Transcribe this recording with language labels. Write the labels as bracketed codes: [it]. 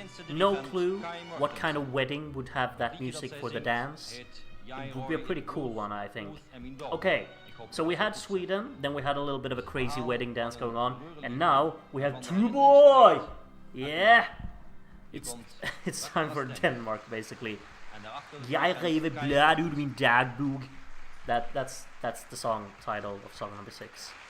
[en] No clue what kind of wedding would have that music for the dance. It would be a pretty cool one, I think. Okay, so we had Sweden, then we had a little bit of a crazy wedding dance going on, and now we have Two Boy! Yeah! It's time for Denmark, basically. [da] Jeg rev et blad ud min dagbog. [en] That's the song title of song number 6.